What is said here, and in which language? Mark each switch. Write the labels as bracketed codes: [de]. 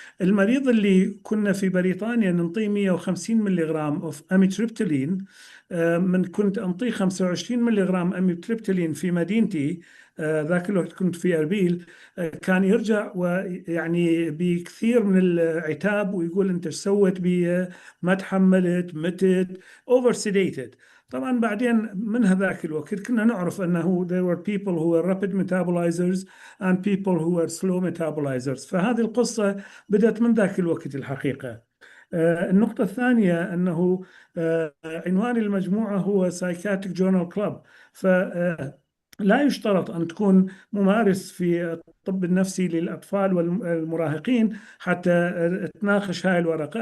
[ar] المريض اللي كنا في بريطانيا ننطيه 150 ملغ أوف أميتريبتيلين، من كنت أنطيه 25 ملغ أميتريبتيلين في مدينتي، ذاك الوقت كنت في أربيل، كان يرجع ويعني بكثير من العتاب ويقول أنت ايش سويت بي، ما تحملت، متت، اوفر سيديتد. طبعا بعدين من هذاك الوقت كنا نعرف أنه [en] there were people who were rapid metabolizers and people who were slow metabolizers. [ar] فهذه القصة بدأت من ذاك الوقت الحقيقة. النقطة الثانية أنه عنوان المجموعة هو Psychiatric Journal Club. لا يشترط أن تكون ممارس في الطب النفسي للأطفال والمراهقين حتى تناقش هاي الورقة.